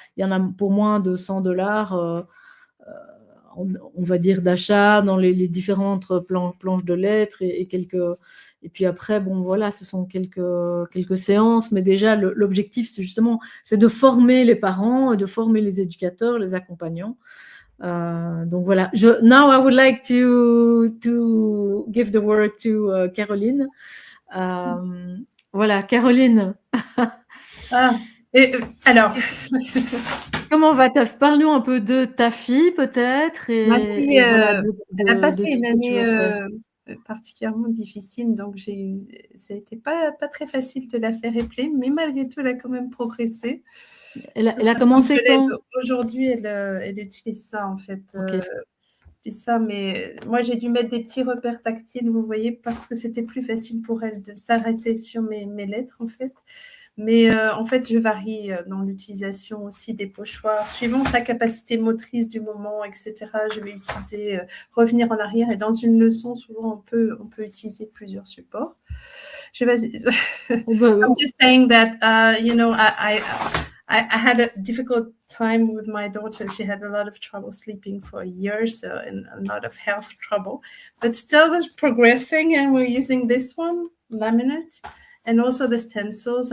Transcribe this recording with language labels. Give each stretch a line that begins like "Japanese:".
French: Il y en a pour moins de $100, on va dire, d'achat dans les différentes planches de lettres et puis après, ce sont quelques séances, mais déjà l'objectif, c'est de former les parents, de former les éducateurs, les accompagnants. Donc voilà.
English: Now I would like to give the word to Caroline.
French: Voilà, Caroline. Alors, comment va parle-nous un peu de ta fille peut-être. Ma fille, elle a passé une année particulièrement difficile, donc ça a été pas très facile de la faire épeler, mais malgré tout, elle a quand même progressé. Elle a commencé quand? Aujourd'hui, elle utilise ça en fait. Okay. dis ça, mais moi, j'ai dû mettre des petits repères tactiles, vous voyez, parce que c'était plus facile pour elle de s'arrêter sur mes lettres, en fait. Mais en fait, je varie dans l'utilisation aussi des pochoirs. Suivant sa capacité motrice du moment, etc., je vais utiliser revenir en arrière. Et dans une leçon, souvent, on peut utiliser plusieurs supports. Je vais
English: I'm just saying that, you know, I had a difficult time with my daughter. She had a lot of trouble sleeping for years and a lot of health trouble. But still was progressing, and we're using this one, laminate, and also the stencils.